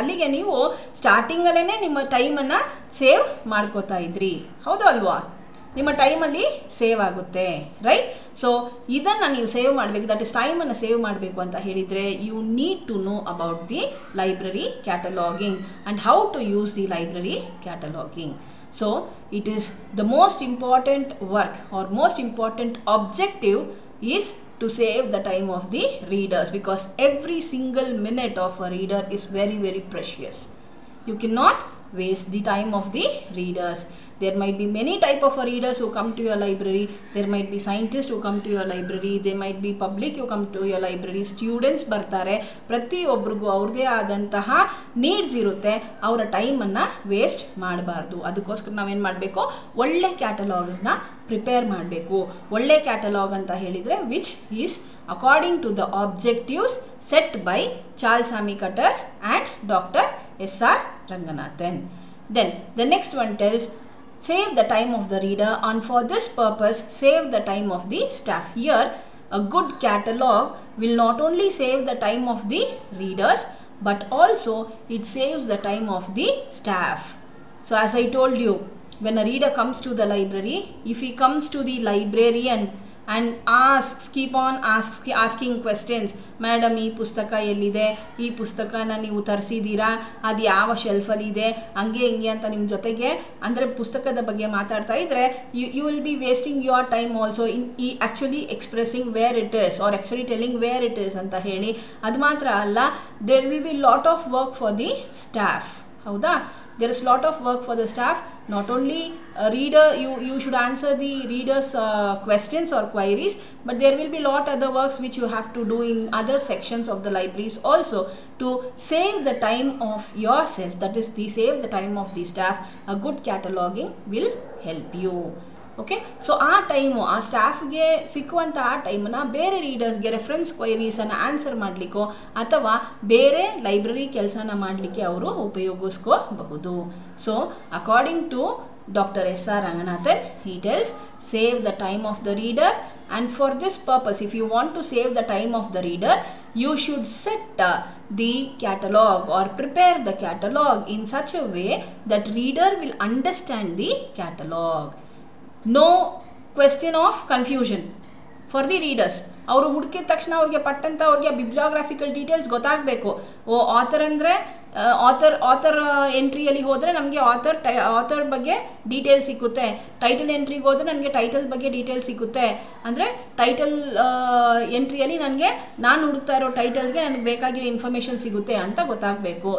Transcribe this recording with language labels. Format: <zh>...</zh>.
<kn>ಅಲ್ಲಿಗೆ ನೀವು ಸ್ಟಾರ್ಟಿಂಗಲ್ಲೇ ನಿಮ್ಮ ಟೈಮನ್ನು ಸೇವ್ ಮಾಡ್ಕೋತಾ ಇದ್ರಿ. ಹೌದು ಅಲ್ವಾ? ನಿಮ್ಮ ಟೈಮಲ್ಲಿ ಸೇವ್ ಆಗುತ್ತೆ, ರೈಟ್? ಸೊ ಇದನ್ನು ನೀವು ಸೇವ್ ಮಾಡಬೇಕು, ದಟ್ ಇಸ್ ಟೈಮನ್ನು ಸೇವ್ ಮಾಡಬೇಕು ಅಂತ ಹೇಳಿದರೆ</kn> <en>you need to know about the library cataloguing</en> <kn>and how to use the library ಕ್ಯಾಟಲಾಗಿಂಗ್.</kn> <en>So it is the most important work or most important objective is to save the time of the readers, because every single minute of a reader is very, very precious. You cannot waste the time of the readers. There might be many type of readers who come to your library. There might be scientists who come to your library. There might be public who come to your library.</en> <kn>Students ಬರ್ತಾರೆ. ಪ್ರತಿಯೊಬ್ಬರಿಗೂ ಅವ್ರದ್ದೇ ಆದಂತಹ needs ಇರುತ್ತೆ. ಅವರ ಟೈಮನ್ನು waste ಮಾಡಬಾರ್ದು. ಅದಕ್ಕೋಸ್ಕರ ನಾವೇನು ಮಾಡಬೇಕು, ಒಳ್ಳೆ ಕ್ಯಾಟಲಾಗ್ಸ್ನ ಪ್ರಿಪೇರ್ ಮಾಡಬೇಕು. ಒಳ್ಳೆ ಕ್ಯಾಟಲಾಗ್ ಅಂತ ಹೇಳಿದರೆ</kn> <en>Which is according to the objectives set by Charles Sammy Cutter and Dr. S.R. Ranganathan. Then the next one tells, save the time of the reader, and for this purpose save the time of the staff. Here a good catalog will not only save the time of the readers but also it saves the time of the staff. So as I told you, when a reader comes to the library, if he comes to the librarian and keep on asking questions,</en> <kn>madam ಈ ಪುಸ್ತಕ ಎಲ್ಲಿದೆ, ಈ ಪುಸ್ತಕನ ನೀವು ತರಿಸಿದ್ದೀರಾ, ಅದು ಯಾವ ಶೆಲ್ಫಲ್ಲಿದೆ, ಹಂಗೆ ಹಿಂಗೆ ಅಂತ ನಿಮ್ಮ ಜೊತೆಗೆ ಅಂದರೆ ಪುಸ್ತಕದ ಬಗ್ಗೆ ಮಾತಾಡ್ತಾ ಇದ್ದರೆ</kn> <en>you will be wasting your time also in actually expressing where it is or actually telling where it is</en> <kn>ಅಂತ ಹೇಳಿ. ಅದು ಮಾತ್ರ ಅಲ್ಲ,</kn> <en>There will be lot of work for the staff.</en> <kn>ಹೌದಾ?</kn> <en>There is lot of work for the staff. Not only reader, you should answer the readers questions or queries, but there will be lot other works which you have to do in other sections of the libraries also to save the time of yourself. That is, save the time of the staff. A good cataloging will help you.</en> <kn>Okay, so ಆ time ಆ ಸ್ಟಾಫ್ಗೆ ಸಿಕ್ಕುವಂಥ ಆ ಟೈಮನ್ನು ಬೇರೆ ರೀಡರ್ಸ್ಗೆ reference ಕ್ವೈರೀಸನ್ನು answer ಮಾಡಲಿಕ್ಕೋ ಅಥವಾ ಬೇರೆ library ಕೆಲಸನ ಮಾಡಲಿಕ್ಕೆ ಅವರು ಉಪಯೋಗಿಸ್ಕೋಬಹುದು.</kn> <en>So according to Dr. S.R. Ranganathan, he tells, save the time of the reader, and for this purpose, if you want to save the time of the reader, you should set the catalog or prepare the catalog in such a way that reader will understand the catalog. No question of confusion for the readers.</en> <kn>ಅವರು ಹುಡುಕಿದ ತಕ್ಷಣ ಅವ್ರಿಗೆ ಪಟ್ಟಂತ ಅವ್ರಿಗೆ ಬಿಬ್ಲಿಯೋಗ್ರಾಫಿಕಲ್ details ಗೊತ್ತಾಗಬೇಕು. ಓ author ಅಂದರೆ author ಎಂಟ್ರಿಯಲ್ಲಿ ಹೋದರೆ ನಮಗೆ author ಬಗ್ಗೆ ಡೀಟೇಲ್ ಸಿಕ್ಕುತ್ತೆ. ಟೈಟಲ್ ಎಂಟ್ರಿಗೆ ಹೋದರೆ ನನಗೆ ಟೈಟಲ್ ಬಗ್ಗೆ ಡೀಟೇಲ್ ಸಿಕ್ಕುತ್ತೆ. ಅಂದರೆ ಟೈಟಲ್ ಎಂಟ್ರಿಯಲ್ಲಿ ನನಗೆ ನಾನು ಹುಡುಕ್ತಾ ಇರೋ ಟೈಟಲ್ಗೆ ನನಗೆ ಬೇಕಾಗಿರೋ ಇನ್ಫಾರ್ಮೇಷನ್ ಸಿಗುತ್ತೆ ಅಂತ ಗೊತ್ತಾಗಬೇಕು.</kn>